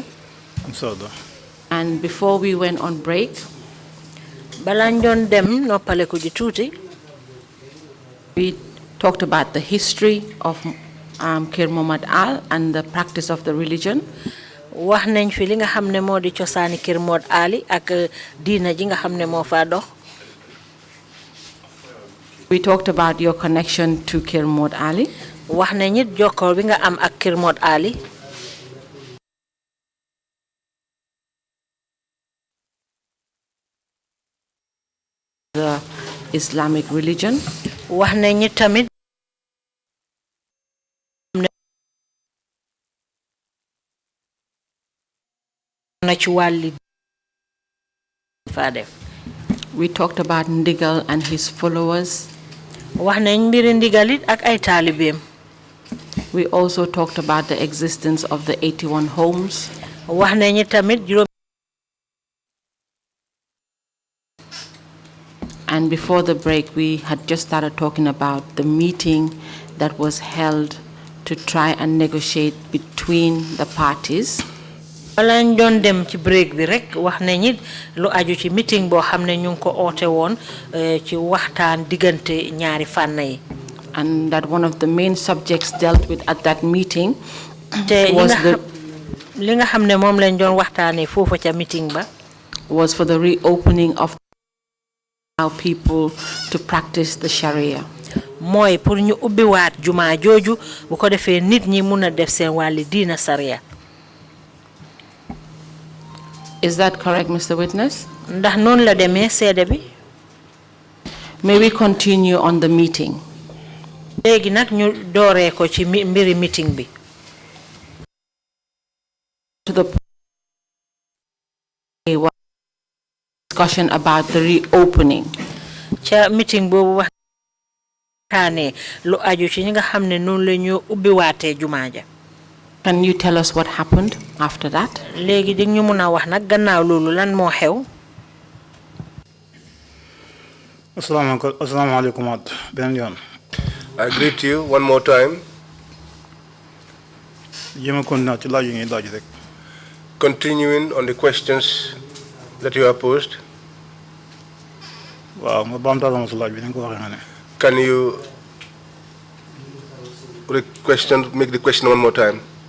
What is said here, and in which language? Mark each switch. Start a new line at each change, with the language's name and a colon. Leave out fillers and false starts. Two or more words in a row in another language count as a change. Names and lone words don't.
English: And before we went on break,
Wolof: balaa ñu doon dem noppaleku ji tuuti,
English: we talked about the history of Kër Momad Al and the practice of the religion.
Wolof: wax nañ fi li nga xam ne moo di cosaani Kër Momad Ali ak diina ji nga xam ne moo faa dox.
English: We talked about your connection to Kër Momad Ali.
Wolof: wax nañ it jokkoo bi nga am ak Kër Momad Ali.
English: The Islamic religion.
Wolof: wax nañ it tamit na ci wàlli fa def.
English: We talked about Ndigal and his followers.
Wolof: wax nañ mbiri Ndigal it ak ay taalibeem.
English: We also talked about the existence of the 81 homes.
Wolof: wax nañ tamit juróom.
English: And before the break, we had just started talking about the meeting that was held to try and negotiate between the parties.
Wolof: Balañ doon dem ci break bi rek wax nañ it lu aju ci meeting boo xam ne ñu ngi ko oote woon ci waxtaan diggante ñaari fànn yi.
English: And that one of the main subjects dealt with at that meeting
Wolof: was li nga xam ne moom lañ doon waxtaanee foofu ca meeting ba
English: was for the reopening of allow people to practice the Sharia.
Wolof: mooy pour ñu ubbiwaat jumaa jooju bu ko defee nit ñi mun a def seen wàlli diina Sharia.
English: Is that correct, Mr. Witness?
Wolof: ndax noonu la demee seede bi.
English: May we continue on the meeting?
Wolof: léegi nag ñu dooree ko ci mbiri meeting bi.
English: To the discussion about the reopening.
Wolof: ca meeting boobu waxtaanee lu aju ci ñi nga xam ne noonu la ñu ubbiwaatee jumaa ja.
English: Can you tell us what happened after that?
Wolof: léegi di ñu mun a wax nag gannaaw loolu lan moo xew. Assalamualaikum beneen yoon.
English: I greet you one more time. Continuing on the questions that you have posed. Can you make the question one more time?